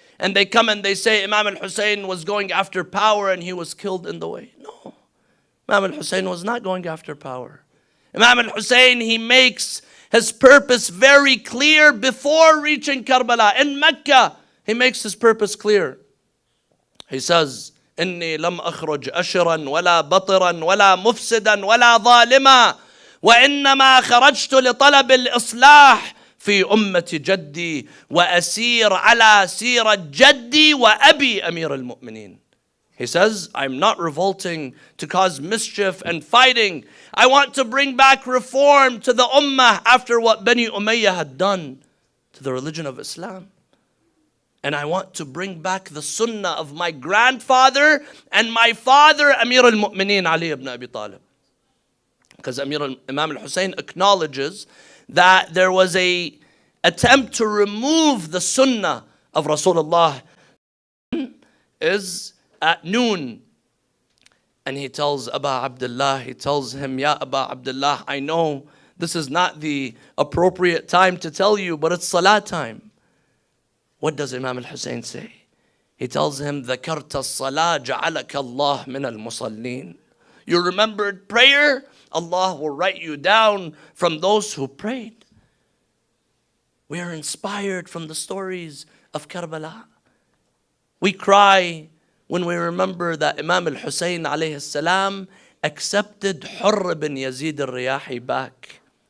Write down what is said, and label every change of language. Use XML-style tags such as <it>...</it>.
<en>And they come and they say Imam al-Hussain was going after power and he was killed in the way. No. Imam al-Hussain was not going after power. Imam al-Hussain, he makes his purpose very clear before reaching Karbala. In Mecca, he makes his purpose clear. He says,</en> <ar>إني لم أخرج أشرا ولا بطرا ولا مفسدا ولا ظالما وإنما خرجت لطلب الإصلاح في أمة جدي وأسير على سيرة جدي وأبي أمير المؤمنين.</ar> <en>He says, I'm not revolting to cause mischief and fighting. I want to bring back reform to the ummah after what Bani Umayyah had done to the religion of Islam. And I want to bring back the sunnah of my grandfather and my father, Amir al-Mu'mineen, Ali ibn Abi Talib. Because Imam al-Hussain acknowledges that there was a attempt to remove the sunnah of Rasulullah is at noon. And he tells Aba Abdullah, he tells him, Ya Aba Abdullah, I know this is not the appropriate time to tell you, but it's salah time. What does Imam al-Hussain say? He tells him,</en> <ar>ذَكَرْتَ الصَّلَاةَ جَعَلَكَ اللَّهُ مِنَ الْمُصَلِّينَ.</ar> <en>You remembered prayer, Allah will write you down from those who prayed. We are inspired from the stories of Karbala. We cry when we remember that Imam al-Hussain alayhi salam accepted Hurr bin Yazid al-Riyahi back.</en>